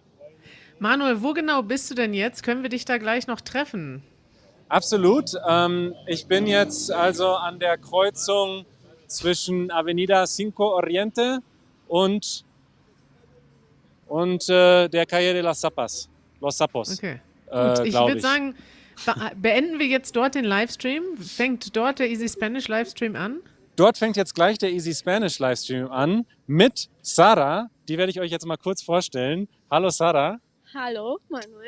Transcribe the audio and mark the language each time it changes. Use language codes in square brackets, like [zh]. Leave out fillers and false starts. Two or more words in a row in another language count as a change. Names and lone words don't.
[de] Manuel, wo genau bist du denn jetzt? Können wir dich da gleich noch treffen? Absolut. Ich bin jetzt also an der Kreuzung zwischen Avenida Cinco Oriente und der Calle de las Zapas. Los Sapos. Okay. Gut, ich glaub würde sagen, beenden wir jetzt dort den Livestream. Fängt dort der Easy Spanish Livestream an? Dort fängt jetzt gleich der Easy Spanish Livestream an mit Sarah. Die werde ich euch jetzt mal kurz vorstellen. Hallo Sarah. Hallo, Manuel.